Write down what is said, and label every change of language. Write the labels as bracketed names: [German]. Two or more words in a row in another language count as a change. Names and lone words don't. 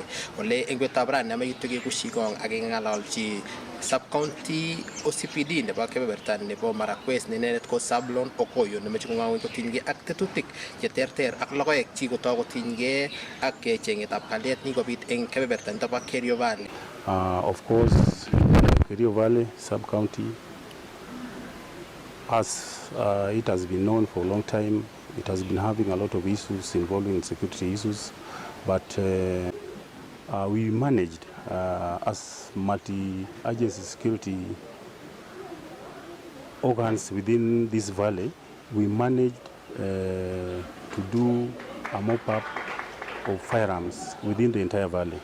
[Kalenjin] Ole eng betutab rani ameyitu kekushi kong ak kengalalchi [English] sub-county OCPD [Kalenjin] nebo kebeberta nebo Marakwet ne inendet ko Sablon Okoyo nemeche kong'awen kotinygei ak tetutik cheterter ak logoek chikotoi kotinygei ak chengetab kalyet ni kobit eng kebeberta nito bo Kerio Valley. [English] Of course, Kerio Valley sub-county, as it has been known for a long time, it has been having a lot of issues involving security issues, but we managed as multi-agency security organs within this valley, we managed to do a mop-up of firearms within the entire valley.